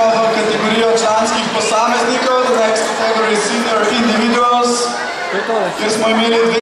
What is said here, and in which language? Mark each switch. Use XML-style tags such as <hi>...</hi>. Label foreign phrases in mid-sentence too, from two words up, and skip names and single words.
<sl>v kategorijo članskih posameznikov,</sl> <en>the next category senior individuals,</en> <sl>kjer smo imeli</sl>